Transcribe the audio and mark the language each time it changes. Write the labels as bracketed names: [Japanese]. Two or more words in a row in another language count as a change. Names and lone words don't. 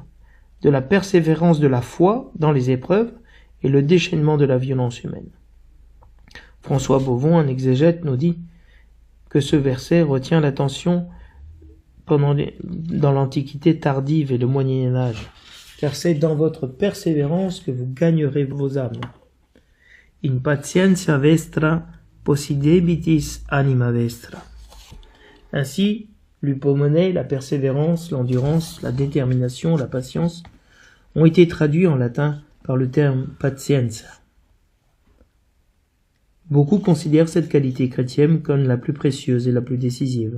[French] De la persévérance de la foi dans les épreuves et le déchaînement de la violence humaine. François Bovon, un exégète, nous dit que ce verset retient l'attention dans l'Antiquité tardive et le Moyen-Âge, car c'est dans votre persévérance que vous gagnerez vos âmes. [Latin] In patientia vestra possidebitis anima vestra. [French] Ainsi, l'upomone, la persévérance, l'endurance, la détermination, la patience, ont été traduits en latin par le terme patienza. Beaucoup considèrent cette qualité chrétienne comme la plus précieuse et la plus décisive.